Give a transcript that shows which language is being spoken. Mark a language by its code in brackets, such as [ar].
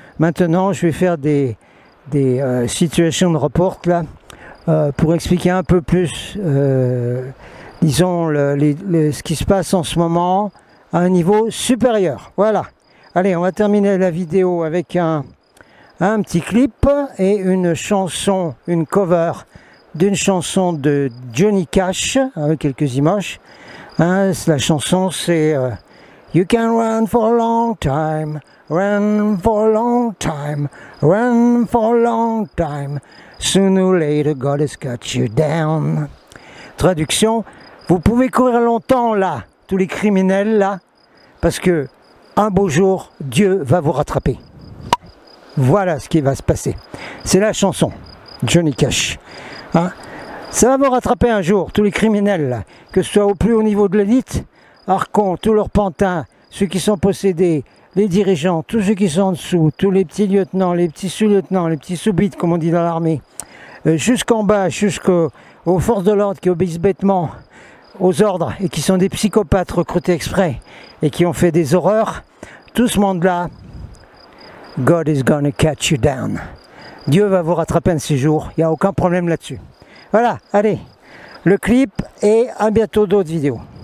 [fr] Maintenant, je vais faire des [en] situation report [fr] là, pour expliquer un peu plus, disons, ce qui se passe en ce moment à un niveau supérieur. Voilà. Allez, on va terminer la vidéo avec un petit clip et une chanson, une cover d'une chanson de Johnny Cash, avec quelques images. Hein, la chanson c'est [en] You can run for a long time, run for a long time, run for a long time, sooner or later God has got you down. [fr] Traduction, vous pouvez courir longtemps là, tous les criminels là, parce que un beau jour, Dieu va vous rattraper. Voilà ce qui va se passer. C'est la chanson, Johnny Cash. Hein? Ça va vous rattraper un jour, tous les criminels là, que ce soit au plus haut niveau de l'élite, Archon, tous leurs pantins, ceux qui sont possédés, les dirigeants, tous ceux qui sont en dessous, tous les petits lieutenants, les petits sous-lieutenants, les petits sous-bites comme on dit dans l'armée, jusqu'en bas, jusqu'aux forces de l'ordre qui obéissent bêtement aux ordres et qui sont des psychopathes recrutés exprès et qui ont fait des horreurs, tout ce monde-là [en] God is gonna catch you down. [fr] Dieu va vous rattraper un de ces jours, il n'y a aucun problème là-dessus. Voilà, allez, le clip et à bientôt d'autres vidéos.